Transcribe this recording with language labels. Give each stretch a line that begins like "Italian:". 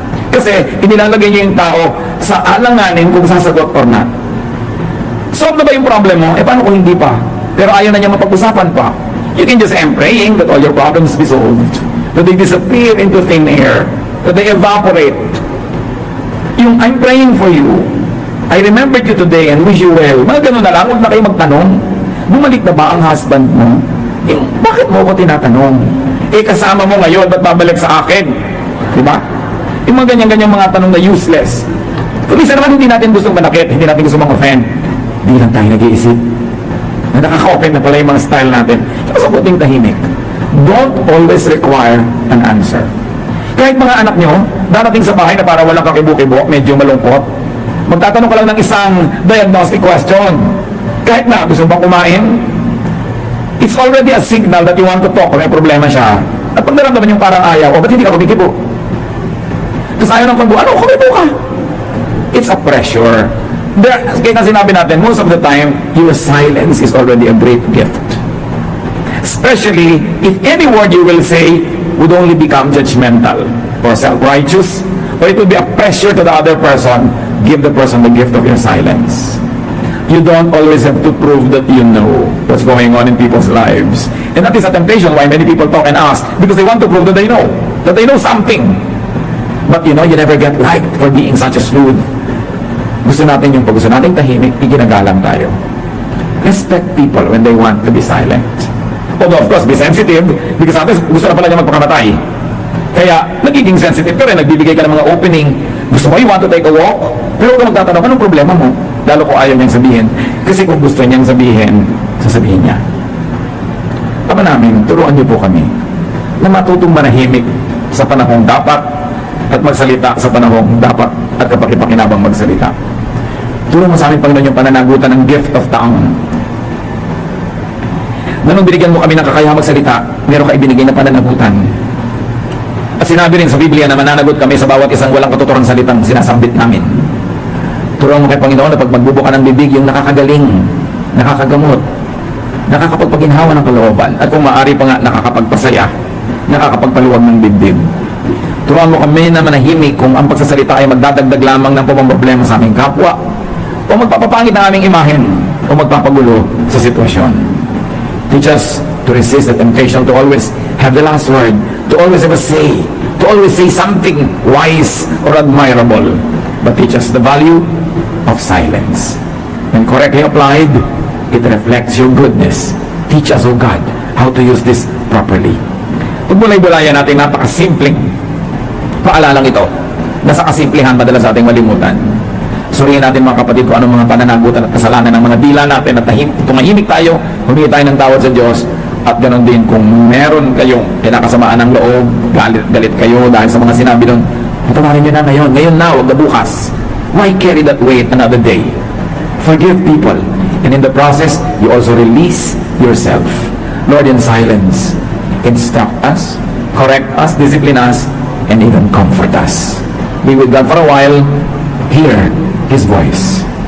Filipino: Kasi inilalagay nyo yung tao sa alanganin kung sasagot or not. Solve na ba yung problem mo? Eh paano kung hindi pa? Pero ayaw na niya mapag-usapan pa.
English: You can just say, I'm praying that all your problems be solved. That they disappear into thin air. That they evaporate. Yung I'm praying for you, I remembered you today and wish you well.
Filipino: Mga ganun na lang, huwag na kayo magtanong. Bumalik na ba ang husband mo? Yung, bakit mo ko tinatanong? Eh kasama mo ngayon, ba't babalik sa akin? Diba? Yung mga ganyan-ganyan mga tanong na useless. Kung isa naman hindi natin gustong manakit, hindi natin gustong mag-offend, hindi lang tayo nag-iisip. Na nakaka-open na pala yung mga style natin. Kaya sa puting tahimik,
English: don't always require an answer.
Filipino: Kahit mga anak nyo, darating sa bahay na para walang kakibo-kibo, medyo malungkot, magtatanong ka lang ng isang diagnostic question. Kahit na gusto bang kumain,
English: it's already a signal that you want to talk
Filipino: kung may problema siya. At pag naramdaman yung parang ayaw, o ba't hindi ka kumikibo? Tapos ayaw ng pagbo, ano, kumibo ka?
English: It's a pressure.
Filipino: Kaya na sinabi natin,
English: most of the time, your silence is already a great gift. Especially if any word you will say would only become judgmental or self-righteous, or it will be a pressure to the other person. Give the person the gift of your silence. You don't always have to prove that you know what's going on in people's lives. And that is a temptation why many people talk and ask, because they want to prove that they know something. But you know, you never get liked for being such a sleuth.
Filipino: Gusto natin yung pag gusto natin tahimik, iginagalang tayo.
English: Respect people when they want to be silent. Although of course, be sensitive, because sometimes
Filipino: gusto na pala niya magpakamatay. Kaya, nagiging sensitive ka rin, nagbibigay ka ng mga opening. Gusto mo,
English: you want to take a walk?
Filipino: Pero huwag ka magtatanong, anong problema mo? Lalo kung ayaw niyang sabihin. Kasi kung gusto niyang sabihin, sasabihin niya. Ama namin, turuan niyo po kami na matutong manahimik sa panahong dapat at magsalita sa panahong dapat at kapag-ipakinabang magsalita. Turo mo sa amin, Panginoon, yung pananagutan ng gift of tongue. Na nung binigyan mo kami ng kakayahang magsalita, meron ka ibinigay na pananagutan. At sinabi rin sa Biblia na mananagot kami sa bawat isang walang katuturang salitang sinasambit namin. Turuan mo kay Panginoon na pag magbubuka ng bibig, yung nakakagaling, nakakagamot, nakakapagpaginhawa ng kalooban, at kung maaari pa nga, nakakapagpasaya, nakakapagpaluwag ng dibdib. Turuan mo kami na manahimik kung ang pagsasalita ay magdadagdag lamang ng problema sa aming kapwa, o magpapapangit ng aming imahen, o magpapagulo sa sitwasyon.
English: Teach us to resist the temptation to always have the last word, to always have a say, to always say something wise or admirable. But teach us the value of silence. When correctly applied, it reflects your goodness. Teach us, O God, how to use this properly.
Filipino: Pagbulay-bulayan natin, napakasimpleng paalalang ito. Nasa kasimplihan madalas sa ating malimutan. Suriin natin mga kapatid kung anong mga pananagutan at kasalanan ng mga dila natin at tumahimik tayo, humingi tayo ng tawad sa Diyos. At ganoon din kung meron kayong kinakasamaan ng loob, galit kayo dahil sa mga sinabi doon, patawarin nyo na ngayon na, huwag na bukas.
English: Why carry that weight another day? Forgive people, and in the process, you also release yourself. Lord, in silence, instruct us, correct us, discipline us, and even comfort us. Be with God for a while, hear His voice.